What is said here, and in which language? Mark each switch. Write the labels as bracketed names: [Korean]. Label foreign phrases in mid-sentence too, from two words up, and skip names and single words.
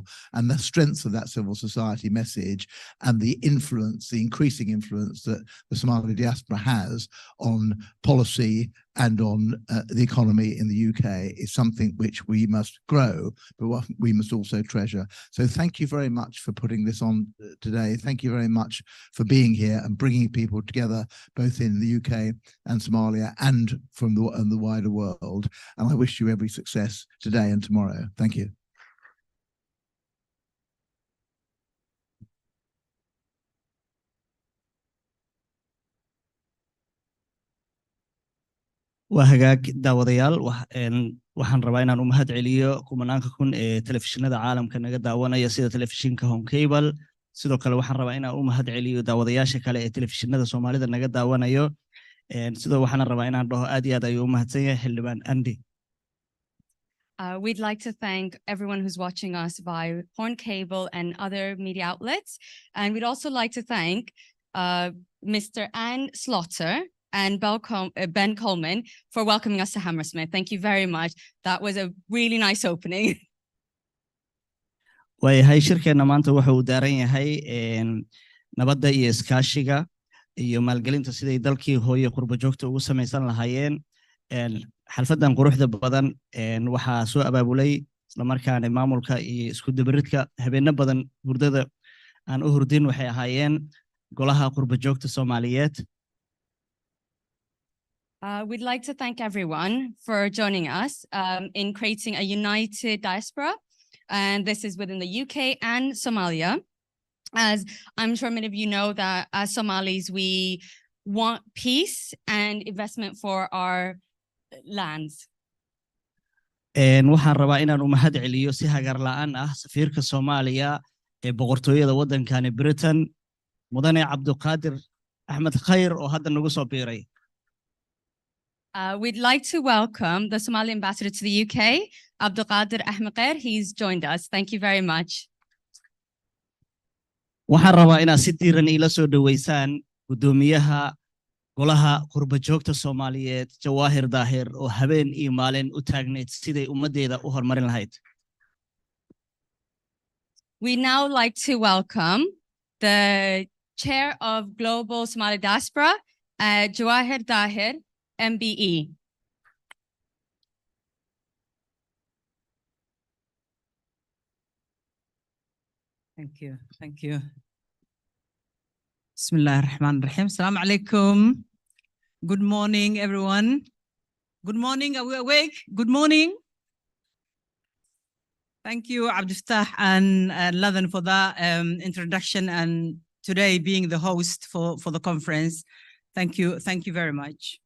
[English] And the strength of that civil society message and the influence, the increasing influence that the Somali diaspora has on policy and on the economy in the UK is something which we must grow, but what we must also treasure. So thank you very much for putting this on today. Thank you very much for being here and bringing people together, both in the UK and Somalia and from the wider world. And I wish you every success today and tomorrow. Thank you. [Somali] waa hagaag daawadayaal waxaan rabaa inaan u mahad celiyo kumanaanka kun ee telefishinada caalamka naga daawanaya sida telefishinka Home Cable. Sidoo kale waxaan rabaa inaan u mahad celiyo daawadayaasha kale ee telefishinada Soomaalida naga daawanayo. Sidoo waxaan rabaa inaan dhaho aad iyo aad ayuu u mahadsan yahay xildhibaan Andy. [English] We'd like to thank everyone who's watching us by Horn Cable and other media outlets. And we'd also like to thank Mr. Anne Slaughter and Ben Coleman for welcoming us to Hammersmith. Thank you very much. That was a really nice opening. [Somali] waayahay shirkeena maanta wuxuu u daaran yahay nabadda iyo iskaashiga iyo maalgelinta siday dalkii hooyo qurbo joogta ugu samaysan lahaayeen. xalfadan quruxda badan waxaa soo abaabulay isla markaana maamulka iyo isku dabaridka habeenno badan hurdada aan u hurdin waxay ahaayeen golaha qurbo joogta Soomaaliyeed. [English] We'd like to thank everyone for joining us in creating a united diaspora. And this is within the UK and Somalia. As I'm sure many of you know that as Somalis, we want peace and investment for our lands. [Somali] waxaan rabaa inaan u mahad celiyo si hagar la'aan ah safiirka Soomaaliya ee boqortooyada waddankani Britain mudane Cabdiqaadir Axmed Khayr oo hadda nagu soo biiray. [English] We'd like to welcome the Somali ambassador to the UK, Abdulqadir Ahmed Khair. He's joined us. Thank you very much. [Somali] Waxaan rabaa inaad si diiran ila soo dhaweysaan gudoomiyaha golaha qurba joogta Soomaaliyeed Jawaahir Daahir oo habeen iyo maalin u taagneed siday ummadeeda u horumarin lahayd. [English] We now like to welcome the chair of Global Somali Diaspora, Jawahir Dahir, MBE. Thank you. Thank you. [Arabic] بسم الله الرحمن الرحيم. السلام عليكم. [English] Good morning, everyone. Good morning. Are we awake? Good morning. Thank you, Abdulfatah and Ladan, for that introduction and today being the host for the conference. Thank you. Thank you very much.